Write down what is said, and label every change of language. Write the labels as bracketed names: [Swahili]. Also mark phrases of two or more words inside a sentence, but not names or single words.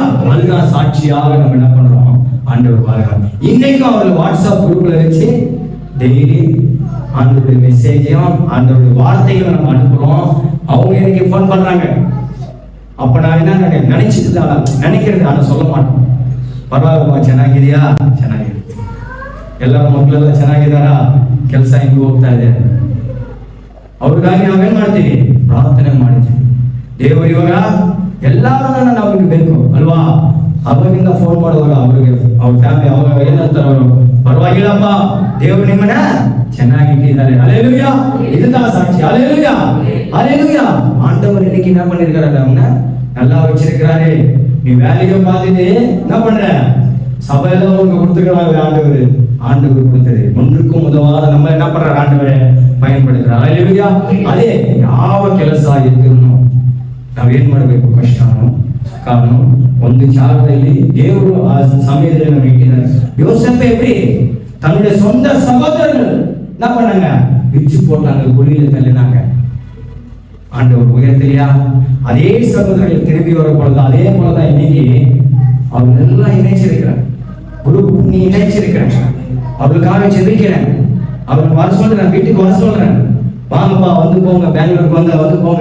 [Tamil] அதுதான் சாட்சியாக நம்ம என்ன பண்றோம், ஆண்டவர் வாழ்கிறார். இன்னைக்கும் அவர்கள் வாட்ஸ்அப் குரூப்ல வச்சு டெய்லி ஆண்டவருடைய மெசேஜையும் ஆண்டவருடைய வார்த்தையும் நம்ம அனுப்புறோம். அவங்க எனக்கு ஃபோன் பண்றாங்க, அப்ப நான் என்ன நினைக்கிறது ஆனா சொல்ல மாட்டோம். [Kannada] ಪರವಾಗಿಲ್ಲ, ಚೆನ್ನಾಗಿದೆಯಾ? ಚೆನ್ನಾಗಿದೆ. ಎಲ್ಲರ ಮಕ್ಕಳೆಲ್ಲ ಚೆನ್ನಾಗಿದ್ದಾರಾ? ಕೆಲಸ ಹೆಂಗ್ ಹೋಗ್ತಾ ಇದೆ? ಅವ್ರಿಗಾಗಿ ನಾವೇನ್ ಮಾಡ್ತೀವಿ? ಪ್ರಾರ್ಥನೆ ಮಾಡ್ತೀವಿ. ದೇವರು ಇವಾಗ ಎಲ್ಲಾರನ್ನ ನಮಗೆ ಬೇಕು ಅಲ್ವಾ? ಅವಾಗಿಂದ ಫೋನ್ ಮಾಡುವಾಗ ಅವ್ರಿಗೆ ಅವ್ರ ಫ್ಯಾಮಿಲಿ ಅವಾಗ ಏನಂತಾರ ಅವರು, ಪರವಾಗಿಲ್ಲಪ್ಪ, ದೇವರು ನಿಮ್ಮನ್ನ ಚೆನ್ನಾಗಿಟ್ಟಿದ್ದಾರೆ. [Tamil] அல்லேலூயா. இதுதான் சாட்சி. அல்லேலூயா, அல்லேலூயா. ஆண்டவர் இன்னைக்கு என்ன பண்ணிருக்காரு? அவனை நல்லா வச்சிருக்கிறாரு. நீ வேலையை பார்த்துட்டு என்ன பண்ற? சபையில உங்களுக்கு கொடுத்துக்கிறாங்க. ஆண்டவர் கொடுத்தது ஒன்றுக்கும் உதவாத நம்ம என்ன பண்ற? ஆண்டவரை பயன்படுத்துறாரு. அல்லேலூயா. [Kannada] ಅದೇ ಯಾವ ಕೆಲಸ ಇದ್ರೂ ನಾವೇನ್ ಮಾಡ್ಬೇಕು? ಕಷ್ಟನೋ ಕಾರಣ ಒಂದು ಜಾಗದಲ್ಲಿ ದೇವರು ಆ ಸಮಯದಲ್ಲಿ ನಾವು ಇಟ್ಟಿದ್ದಾರೆ. [Tamil] யோசேப்பு எப்படி தன்னுடைய சொந்த சகோதரர்கள் என்ன பண்ணாங்க? விச்சு போட்டாங்க, குழியில தள்ளினாங்க. ஆண்டவர் உயர்த்தலையா? அதே சகோதரர்கள் திரும்பி வர பொழுது அதே போலதான் இன்னைக்கு அவங்க எல்லாம் இணைச்சிருக்கிறார். குரு நீ இணைச்சிருக்கிறேன், அவர்களுக்காக ஜெபிக்கிறேன், அவருக்கு வர சொல்றேன், வீட்டுக்கு வர சொல்றேன், வாங்கப்பா வந்து போங்க, பெங்களூருக்கு வந்து போங்க.